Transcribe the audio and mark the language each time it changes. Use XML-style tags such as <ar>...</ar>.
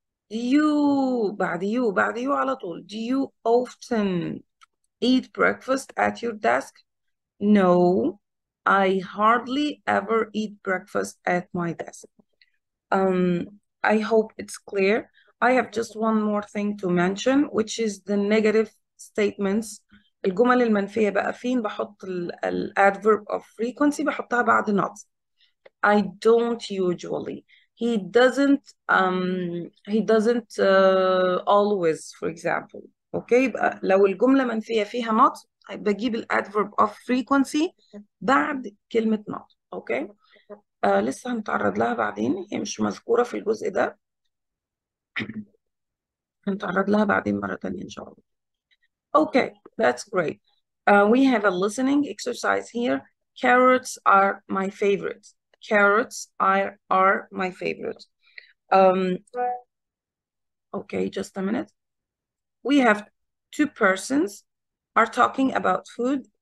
<en>Do you بعد you</en> <ar>على طول.</ar> <en>Do you often eat breakfast at your desk? No, I hardly ever eat breakfast at my desk. I hope it's clear. I have just one more thing to mention, which is the negative statements.</en> <ar>الجمل المنفية بقى فين بحط adverb of frequency بحطها بعد not.</ar> <en>I don't usually. He doesn't always, for example.</en> <ar>Okay, يبقى لو الجملة منفية فيها not بجيب الادverb of frequency بعد كلمة not. Okay. لسه هنتعرض لها بعدين، هي مش مذكورة في الجزء ده. هنتعرض لها بعدين مرة تانية إن شاء الله.</ar> <en>Okay, that's great. We have a listening exercise here. Carrots are my favorite. Carrots are my favorite. Um, okay, just a minute. We have two persons are talking about food.</en>